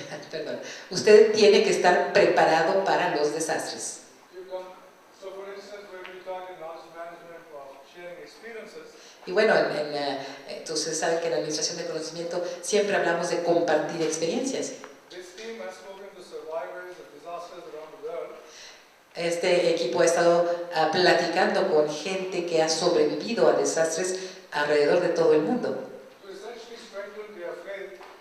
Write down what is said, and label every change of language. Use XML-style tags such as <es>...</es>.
<es>perdón, usted tiene que estar preparado para los desastres.</es> <en>So for instance, when we talk in knowledge management or sharing experiences,</en> <es>Y bueno, Entonces saben que en la administración de conocimiento siempre hablamos de compartir experiencias.</es> <en>This team has spoken to survivors of disasters around the world.</en> <es>Este equipo ha estado platicando con gente que ha sobrevivido a desastres alrededor de todo el mundo.</es> <en>To essentially strengthen their faith</en>